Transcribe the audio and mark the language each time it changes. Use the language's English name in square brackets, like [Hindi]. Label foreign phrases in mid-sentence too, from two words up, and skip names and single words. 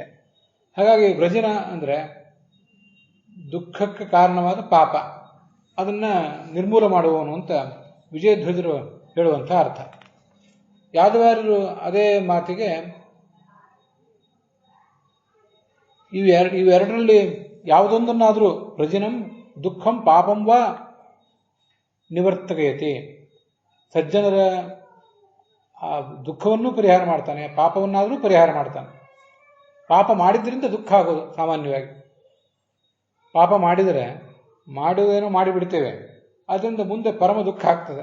[Kannada] ಹಾಗಾಗಿ ವ್ರಜಿನ ಅಂದರೆ ದುಃಖಕ್ಕೆ ಕಾರಣವಾದ ಪಾಪ, ಅದನ್ನು ನಿರ್ಮೂಲ ಮಾಡುವವನು ಅಂತ ವಿಜಯಧ್ವಜರು ಹೇಳುವಂಥ ಅರ್ಥ. ಯಾದವಾರರು ಅದೇ ಮಾತಿಗೆ ಇವೆರಡರಲ್ಲಿ ಯಾವುದೊಂದನ್ನಾದರೂ [Sanskrit] ವ್ರಜಿನಂ ದುಃಖಂ ಪಾಪಂ ವಾ ನಿವರ್ತಕಯತಿ, [Kannada] ಸಜ್ಜನರ ಆ ದುಃಖವನ್ನು ಪರಿಹಾರ ಮಾಡ್ತಾನೆ, ಪಾಪವನ್ನಾದರೂ ಪರಿಹಾರ ಮಾಡ್ತಾನೆ. ಪಾಪ ಮಾಡಿದ್ರಿಂದ ದುಃಖ ಆಗೋದು ಸಾಮಾನ್ಯವಾಗಿ. ಪಾಪ ಮಾಡಿದರೆ ಮಾಡುವೇನೋ ಮಾಡಿಬಿಡ್ತೇವೆ, ಅದರಿಂದ ಮುಂದೆ ಪರಮ ದುಃಖ ಆಗ್ತದೆ.